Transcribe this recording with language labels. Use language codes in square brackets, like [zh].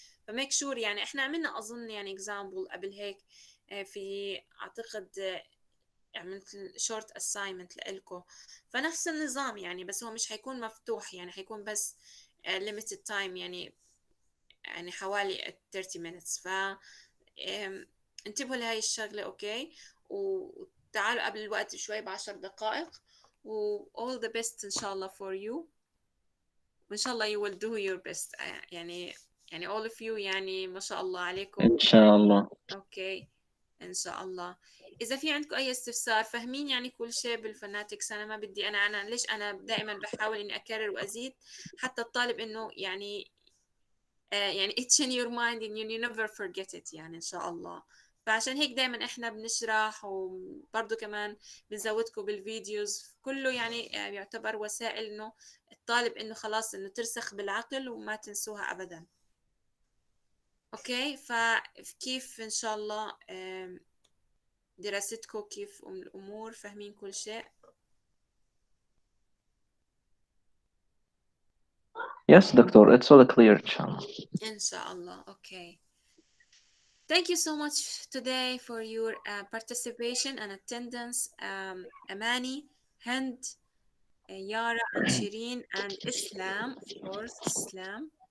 [ar] فميك شور يعني احنا عملنا أظن يعني اكزامبل قبل هيك في أعتقد عملت شورت اساينمنت لإلكم. فنفس النظام يعني، بس هو مش حيكون مفتوح، يعني حيكون بس [en] limited time، [ar] يعني حوالي [en] 30 minutes. [ar] انتبهوا لهاي الشغلة. اوكي، وتعالوا قبل الوقت شوي ب10 دقائق. و [en] all the best [ar] إن شاء الله [en] for you، [ar] وإن شاء الله [en] you will do your best. [ar] يعني [en] all of you [ar] يعني ما شاء الله عليكم. إن شاء الله. اوكي إن شاء الله. إذا في عندكم أي استفسار، فاهمين يعني كل شيء بالفوناتكس. أنا ما بدي، أنا ليش أنا دائما بحاول إني أكرر وأزيد حتى الطالب إنه يعني يعني [en] it's in your mind and you never forget it [ar] يعني إن شاء الله. فعشان هيك دائما إحنا بنشرح، وبرضه كمان بنزودكم بالفيديوز كله، يعني يعتبر وسائل إنه الطالب إنه خلاص إنه ترسخ بالعقل وما تنسوها أبدا. أوكي، فكيف إن شاء الله دراستكم، كيف الأمور، فاهمين كل شيء؟ [en] Yes, doctor, it's all clear, inshallah. [ar] إن شاء الله. أوكي. [en] Thank you so much today for your participation and attendance. Amani, Hind, Yara, and Shireen, and Islam, of course, Islam.